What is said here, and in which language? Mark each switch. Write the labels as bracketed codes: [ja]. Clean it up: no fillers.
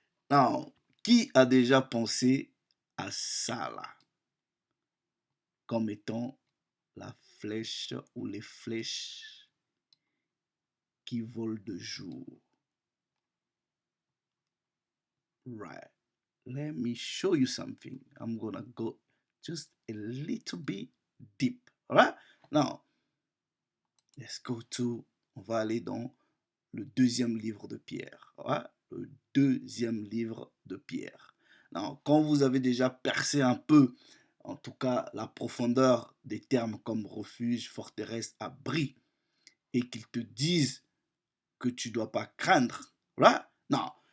[fr] Now, qui a déjà pensé à ça là, comme étant la flèche ou les flèches qui volent de jour? [en] Right. Let me show you something. I'm gonna go just a little bit deep. All right? Now, let's go to. [fr] On va aller dans le deuxième livre de Pierre. All right? Le deuxième livre de Pierre. Now, quand vous avez déjà percé un peu, en tout cas, la profondeur des termes comme refuge, forteresse, abri, et qu'ils te disent que tu ne dois pas craindre, right? Non.